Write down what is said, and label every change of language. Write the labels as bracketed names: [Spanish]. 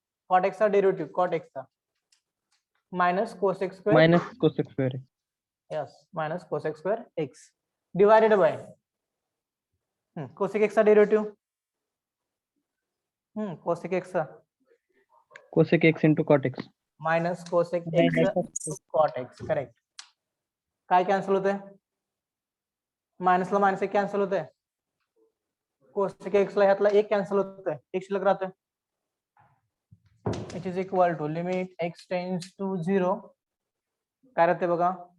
[English] Cot एक्सचा derivative cot एक्सचा minus cosec square minus cosec square. Yes minus cosec square x divided by cosec एक्सचा derivative cosec एक्सचा cosec x into cot x. Minus cosec x cot x correct. [Marathi] काय cancel होतंय मायनसला minus एक cancel होतंय cosec एक्सला ह्यातला एक cancel होतंय एक शिल्लक राहतोय. [English] it is equal to limit x tends to 0 [Marathi] काय राहते बघा